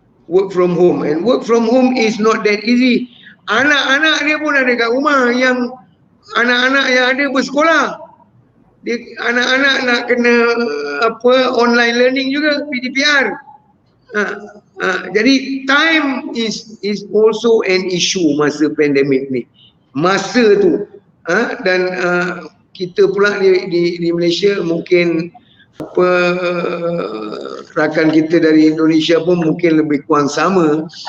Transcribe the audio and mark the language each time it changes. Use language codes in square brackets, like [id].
[en] And work from home is not that easy. [ms] Anak-anak dia pun ada kat rumah, yang anak-anak yang ada bersekolah. Anak-anak nak kena online learning juga, PDPR. Jadi [en] time is also an issue [ms] masa pandemik ni. Masa tu dan kita pula di Malaysia mungkin rakan kita dari Indonesia pun mungkin lebih kurang sama.